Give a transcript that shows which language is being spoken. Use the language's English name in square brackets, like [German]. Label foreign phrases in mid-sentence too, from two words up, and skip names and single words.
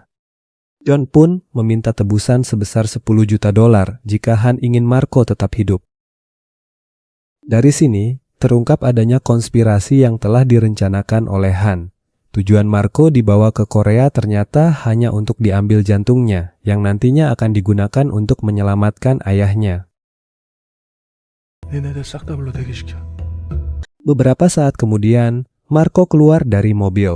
[Indonesian] John pun meminta tebusan sebesar $10 juta jika Han ingin Marco tetap hidup. Dari sini, terungkap adanya konspirasi yang telah direncanakan oleh Han. Tujuan Marco dibawa ke Korea ternyata hanya untuk diambil jantungnya, yang nantinya akan digunakan untuk menyelamatkan ayahnya. [Korean] 얘네들 싹 다 불러 대기시켜. [Indonesian] Beberapa saat kemudian, Marco keluar dari mobil.